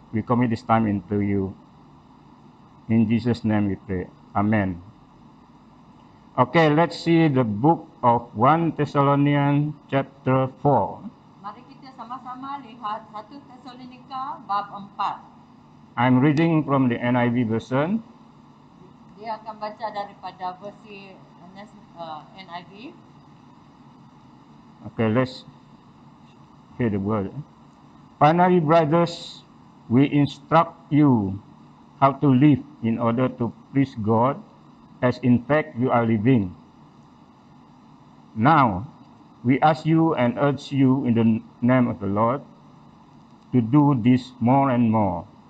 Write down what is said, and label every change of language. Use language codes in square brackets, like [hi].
[en] We commit this time into you. In Jesus' name we pray. Amen. Okay, let's see the book of 1 Thessalonians chapter 4. [ms] Mari kita sama-sama lihat 1 Tesalonika bab 4. [en] I'm reading from the NIV version. [ms] Dia akan baca daripada versi NIV. [en] Okay, let's hear the word. Finally, brothers, we instruct you how to live in order to please God, as in fact you are living. Now, we ask you and urge you in the name of the Lord to do this more and more.